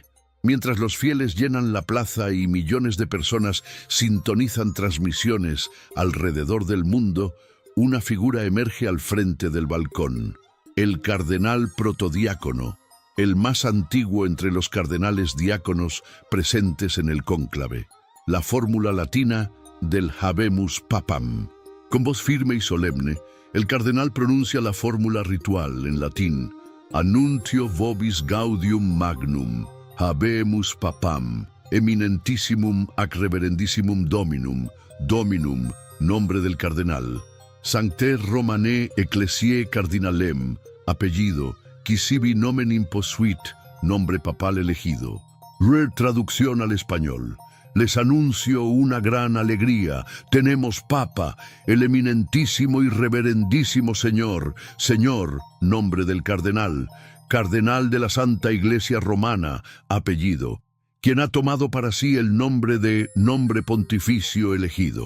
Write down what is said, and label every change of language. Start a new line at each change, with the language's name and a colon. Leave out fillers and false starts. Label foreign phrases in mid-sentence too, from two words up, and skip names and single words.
Spanish: Mientras los fieles llenan la plaza y millones de personas sintonizan transmisiones alrededor del mundo, una figura emerge al frente del balcón, el cardenal protodiácono, el más antiguo entre los cardenales diáconos presentes en el cónclave, la fórmula latina del
Latin: Habemus Papam.
Spanish: Con voz firme y solemne, el cardenal pronuncia la fórmula ritual en latín,
Latin: Annuntio vobis gaudium magnum, Habemus Papam, eminentissimum ac reverendissimum Dominum, Dominum,
Spanish: nombre del cardenal,
Latin: Sancte Romane Ecclesiae Cardinalem, apellido, qui sibi nomen imposuit,
Spanish: nombre papal elegido. Traducción al español. Les anuncio una gran alegría. Tenemos Papa, el eminentísimo y reverendísimo Señor, Señor, nombre del cardenal, cardenal de la Santa Iglesia Romana, apellido, quien ha tomado para sí el nombre de nombre pontificio elegido.